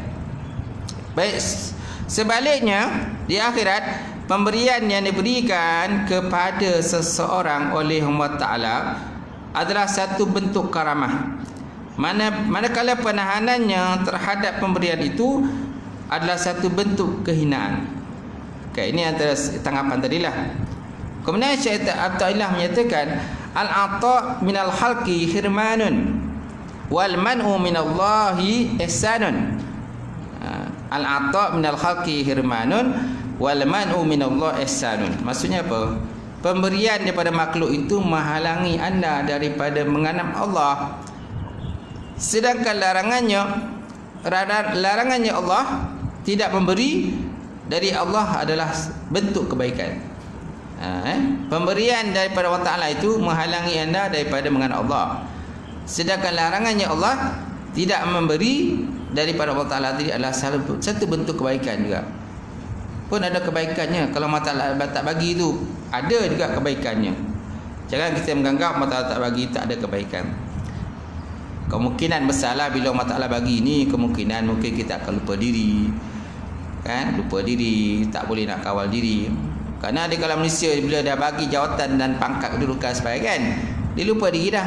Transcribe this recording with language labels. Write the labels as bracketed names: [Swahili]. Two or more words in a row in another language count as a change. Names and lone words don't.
[Malay] Baik, sebaliknya di akhirat, pemberian yang diberikan kepada seseorang oleh Allah Ta'ala adalah satu bentuk karamah. Manakala penahanannya terhadap pemberian itu adalah satu bentuk kehinaan. Okay, ini antara tanggapan tadilah. Kemudian Syekh Abdullah menyatakan, [Arabic] العطاء من الخلق حرمان والمنع من الله إحسان. العطاء من الخلق حرمان والمنع من الله إحسان. [Malay] Maksudnya apa? Pemberian daripada makhluk itu menghalangi anda daripada menganam Allah, sedangkan larangannya Allah tidak memberi dari Allah adalah bentuk kebaikan. Pemberian daripada Allah Ta'ala itu menghalangi anda daripada mengenal Allah, sedangkan larangannya Allah tidak memberi daripada Allah Ta'ala tadi adalah satu bentuk kebaikan juga. Pun ada kebaikannya. Kalau Allah Ta'ala tak bagi itu, ada juga kebaikannya. Jangan kita menganggap Allah Ta'ala tak bagi tak ada kebaikan. Kemungkinan besarlah bila Allah Ta'ala bagi ini, kemungkinan mungkin kita akan lupa diri, kan? Lupa diri, tak boleh nak kawal diri. Kerana di kalangan manusia, bila dah bagi jawatan dan pangkat kedudukan sebagainya, dia lupa diri dah.